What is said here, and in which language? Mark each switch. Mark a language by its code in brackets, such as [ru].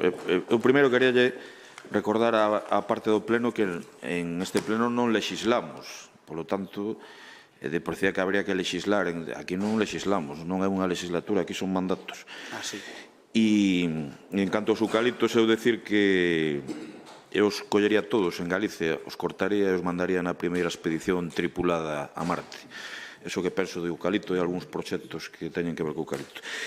[gl] Eu primeiro queríalle recordar a parte do pleno que en este pleno non legislamos. [es] Por lo tanto, parecía que habría que legislar. [gl] Aquí non legislamos, non é unha legislatura, aquí son mandatos. Sí. E en canto aos eucaliptos, eu decir que eu os collería todos en Galicia, os cortaría e os mandaría na primeira expedición tripulada a Marte. Eso que penso de eucalipto e algúns proxectos que teñen que ver co eucalipto.